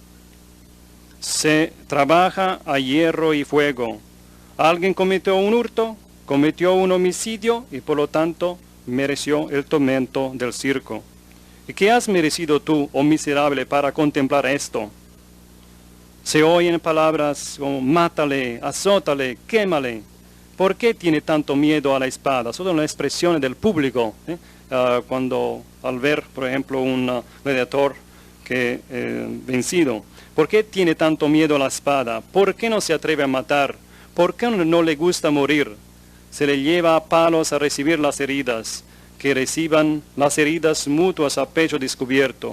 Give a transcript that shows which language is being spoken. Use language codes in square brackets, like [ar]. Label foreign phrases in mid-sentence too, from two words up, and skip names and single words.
[es] Se trabaja a hierro y fuego. Alguien cometió un hurto, cometió un homicidio, y por lo tanto mereció el tormento del circo. ¿Y qué has merecido tú, oh miserable, para contemplar esto? Se oyen palabras como mátale, azótale, quémale. ¿Por qué tiene tanto miedo a la espada? Son las expresiones del público, cuando al ver, por ejemplo, un gladiador vencido. ¿Por qué tiene tanto miedo a la espada? ¿Por qué no se atreve a matar? ¿Por qué no le gusta morir? Se le lleva a palos a recibir las heridas, que reciban las heridas mutuas a pecho descubierto.